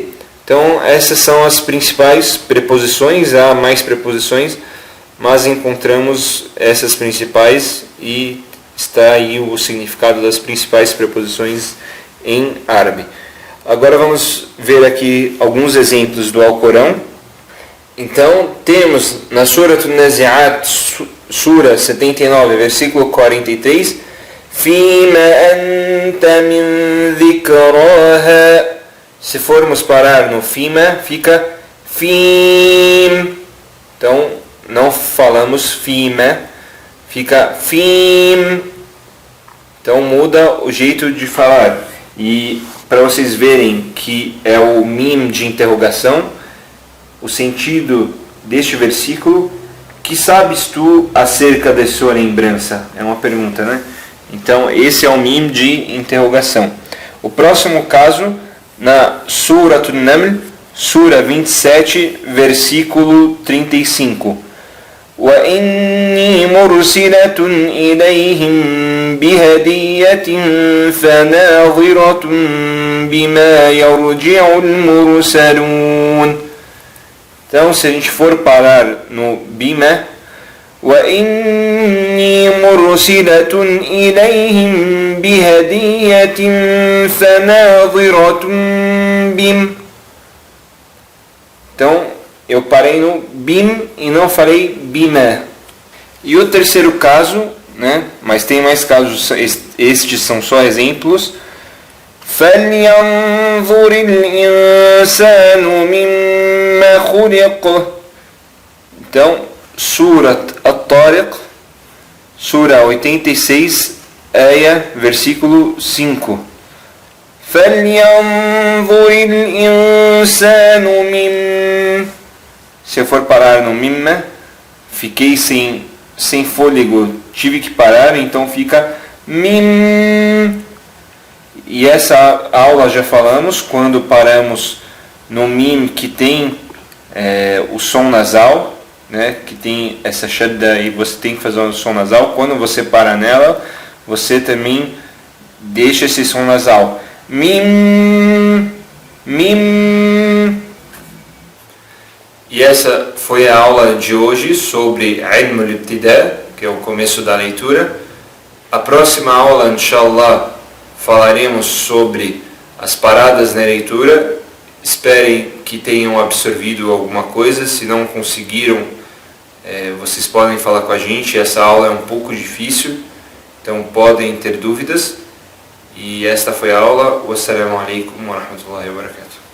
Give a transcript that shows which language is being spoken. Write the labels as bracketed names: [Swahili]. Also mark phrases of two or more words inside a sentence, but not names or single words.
[Portuguese] Então essas são as principais preposições, há mais preposições, mas encontramos essas principais e está aí o significado das principais preposições em árabe. Agora vamos ver aqui alguns exemplos do Alcorão. Então temos na Surat An-Nazi'at, Sura 79, versículo 43, [Arabic] فيم أنت من ذكراها. [Portuguese] Se formos parar no fima, fica fim. Então não falamos fima, fica fim. Então muda o jeito de falar. E para vocês verem que é o mim de interrogação, o sentido deste versículo, que sabes tu acerca da sua lembrança? É uma pergunta, né? Então esse é o mim de interrogação. O próximo caso, na Surat An-Naml, Sura 27, versículo 35. [Arabic] وَإِنِّي مُرْسِلَةٌ إِلَيْهِمْ بِهَدِيَّةٍ فَنَاظِرَةٌ بِمَا يَرْجِعُ الْمُرْسَلُونَ. [Portuguese] Então, se a gente for parar no bima, [Arabic] وَإِنِّي مُرْسِلَةٌ إِلَيْهِمْ بِهَدِيَّةٍ فَنَاظِرَةٌ بِمَا. [Portuguese] Então, eu parei no bim e não falei bima. E o terceiro caso, né? Mas tem mais casos, estes são só exemplos. [Arabic] فَلْيَنْظُرِ الْإِنسَانُ مِمَّا خُلِقَ. [Portuguese] Então, Surat At-Tariq, Sura 86, Aya, versículo 5. [Arabic] فَلْيَنْظُرِ الْإِنسَانُ مِمَّا. [Portuguese] Se eu for parar no mimma, fiquei sem fôlego, tive que parar, então fica mim. E essa aula já falamos, quando paramos no mim que tem o som nasal, né, que tem essa shadda e você tem que fazer o som nasal, quando você para nela, você também deixa esse som nasal. Mim, mim. E essa foi a aula de hoje sobre [Arabic] علم الابتداء, [Portuguese] que é o começo da leitura. A próxima aula, inshallah, falaremos sobre as paradas na leitura. Esperem que tenham absorvido alguma coisa. Se não conseguiram, vocês podem falar com a gente. Essa aula é um pouco difícil, então podem ter dúvidas. E esta foi a aula. [Arabic] والسلام عليكم ورحمة الله وبركاته.